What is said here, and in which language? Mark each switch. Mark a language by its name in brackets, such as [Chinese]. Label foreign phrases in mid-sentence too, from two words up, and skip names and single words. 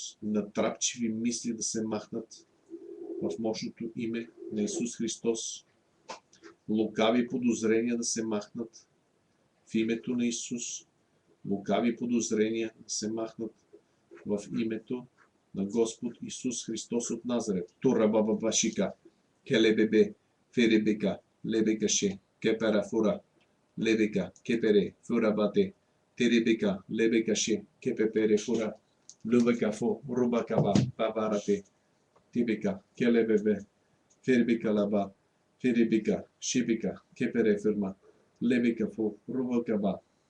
[Bulgarian] Натрапчиви мисли да се махнат в мощното име на Исус Христос. Лукави подозрения да се махнат в името на Исус. Лукави подозрения да се махнат в името на Господ Исус Христос от Назарет. Тура баба башика, келебебе, феребека, лебекаше, кеперафура, лебека, кепере, фурабате, теребека, лебекаше, кепепере, фура, любекафо, рубакаба, паварате, тибека, келебебе, фербека лаба, феребека, шибека, кепере, фирма, лебекафо, рубакаба,